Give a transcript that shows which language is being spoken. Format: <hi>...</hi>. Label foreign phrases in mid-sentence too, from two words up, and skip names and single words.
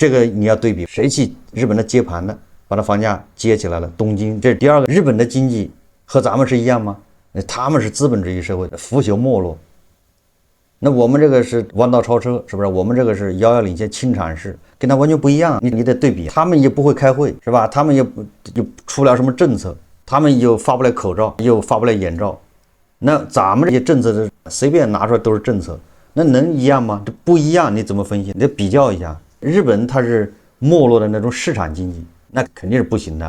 <zh>這個你要對比，誰去日本的接盤的，把它房價接起來了？東京，這是第二個。日本的經濟和咱們是一樣嗎？他們是資本主義社會，腐朽沒落。那我們這個是彎道超車，是不是？我們這個是遙遙領先，輕產式，跟他完全不一樣。你得對比，他們也不會開會，是吧？他们也出不了什麼政策，他們又發不了口罩，又發不了眼罩。那咱們這些政策是隨便拿出來都是政策， 那能一樣嗎？這不一樣，你怎麼分析？你得比較一下。日本它是沒落的那種市場經濟，那肯定是不行的。</zh>